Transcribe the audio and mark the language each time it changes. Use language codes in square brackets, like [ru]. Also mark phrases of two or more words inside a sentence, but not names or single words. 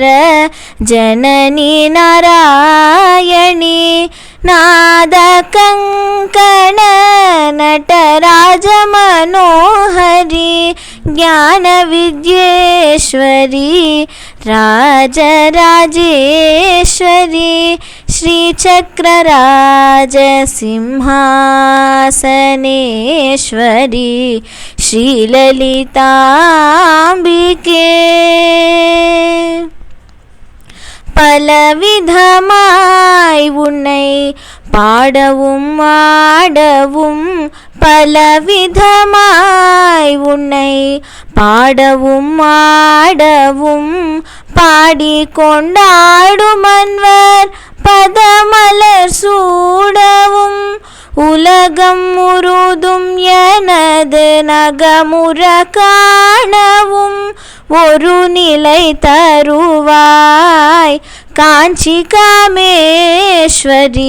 [sa] జనని నారాయణి నాద కంకణ నటరాజ మనోహరి జ్ఞాన విద్యేశ్వరి రాజరాజేశ్వరి శ్రీచక్రరాజ సింహాసనేశ్వరి శ్రీలలితాంబికే. [ta] பலவிதமாய் உன்னை பாடவும் ஆடவும் பலவிதமாய் உன்னை பாடவும் ஆடவும் பாடிக்கொண்டாடும் மன்வர் பதமலர் சூடவும் உலகம் முழுதும் எனது நகமுற காணவும் ஒரு நிலை தருவாய் காஞ்சி காமேஸ்வரி.